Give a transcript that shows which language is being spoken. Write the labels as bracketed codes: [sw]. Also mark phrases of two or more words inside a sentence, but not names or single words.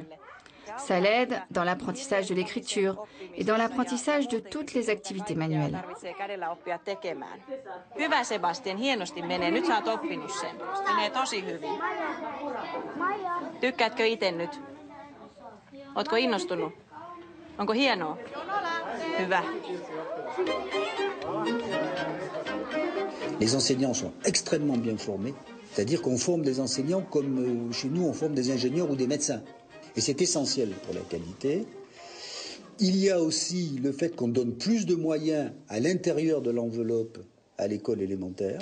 [fr] Ça l'aide dans l'apprentissage de l'écriture et dans l'apprentissage de toutes les activités manuelles. [fi] Hyvä Sebastian, hienosti menee. Nyt sä oot oppinut sen. Menee tosi hyvin. Tykkäätkö itse nyt? Ootko innostunut? Onko hienoa? Hyvä. [fr] Les enseignants sont extrêmement bien formés, c'est-à-dire qu'on forme des enseignants comme chez nous on forme des ingénieurs ou des médecins. Et c'est essentiel pour la qualité. Il y a aussi le fait qu'on donne plus de moyens à l'intérieur de l'enveloppe à l'école élémentaire.